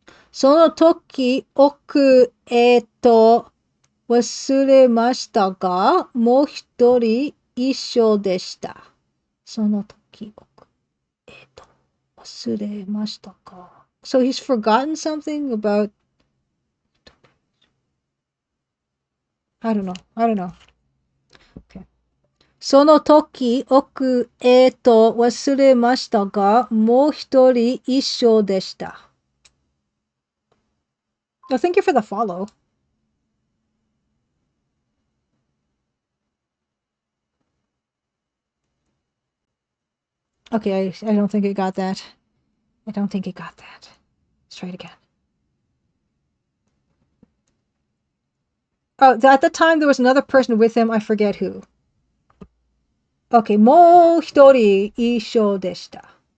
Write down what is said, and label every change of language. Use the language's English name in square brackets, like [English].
[Japanese] その時、忘れましたが、もう一人一緒でした。その時、忘れましたが。 [English] So he's forgotten something about... I don't know. Okay. [Japanese] その時、忘れましたが、もう一人一緒でした。 [English] Oh, thank you for the follow. Okay, I don't think it got that. Let's try it again. Oh, at the time there was another person with him. I forget who. [Japanese] Okay, もう一人一緒でした。